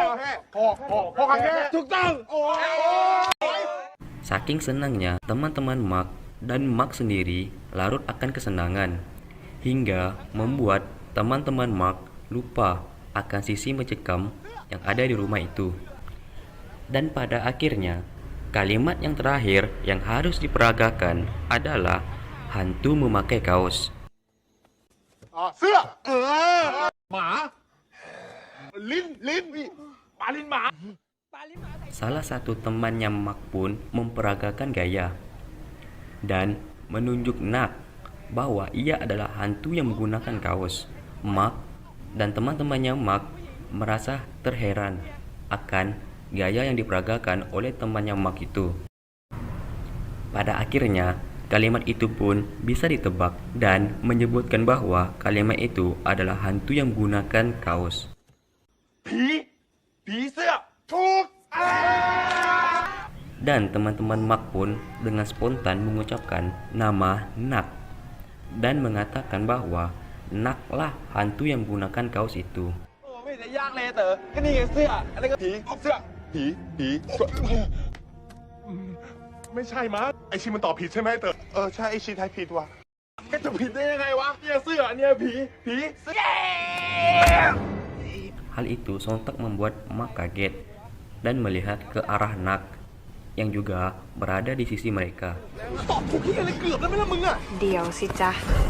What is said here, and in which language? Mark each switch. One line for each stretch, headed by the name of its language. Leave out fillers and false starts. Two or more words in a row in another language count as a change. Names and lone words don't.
Indonesian: Saking senangnya, teman-teman Mark dan Mark sendiri larut akan kesenangan, hingga membuat teman-teman Mark lupa akan sisi mencekam yang ada di rumah itu. Dan pada akhirnya, kalimat yang terakhir yang harus diperagakan adalah hantu memakai kaos.
Thai: เสื้อหมา ลิ้นปลาลิ้นหมา
Indonesian: Salah satu temannya Mark pun memperagakan gaya dan menunjuk Nak bahwa ia adalah hantu yang menggunakan kaos. Mark dan teman-temannya Mark merasa terheran akan gaya yang diperagakan oleh temannya Mark itu. Pada akhirnya, kalimat itu pun bisa ditebak dan menyebutkan bahwa kalimat itu adalah hantu yang menggunakan kaos.
Thai: ผีเสื้อถูก
Indonesian: Dan teman-teman Mark pun dengan spontan mengucapkan nama Nak dan mengatakan bahwa Naklah hantu yang menggunakan kaos itu.
Thai: ไม่ได้ยากเลยเต๋อก็นี่ไงเสื้ออะไรก็ผีเสื้อผีไม่ใช่มั้งไอชิมันตอบผิดใช่ไหมเต๋อใช่ไอชิทายผิดว่ะก็จะผิดได้ยังไงวะเนี่ยเสื้อเนี่ยผีเสื้อ
Indonesian: Hal itu sontak membuat Mark kaget dan melihat ke arah Nak yang juga berada di sisi mereka.
Thai: ตอบถูกที่อะไรเกือบแล้วไหมล่ะมึงอะ เดี๋ยวสิจ๊ะ